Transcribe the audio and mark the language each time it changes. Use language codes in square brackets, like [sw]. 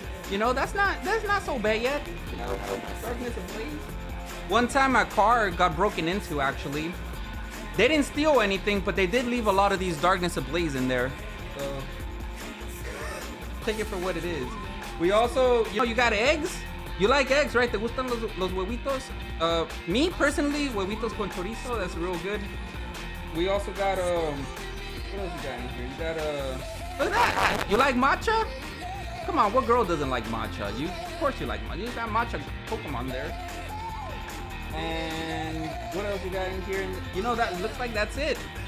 [en] You know, that's not so bad yet. You know, darkness ablaze. One time my car got broken into. Actually, they didn't steal anything, but they did leave a lot of these darkness ablaze in there. So take it for what it is. We also, you know, you got eggs. You like eggs, right? [es] ¿Te gustan los huevitos? [en] Me personally, [es] huevitos con chorizo, [en] that's real good. We also got what else you got in here? You got look at that. You like matcha? Come on, what girl doesn't like matcha? Of course you like matcha. You got matcha Pokémon there. And what else you got in here? You know, that looks like that's it.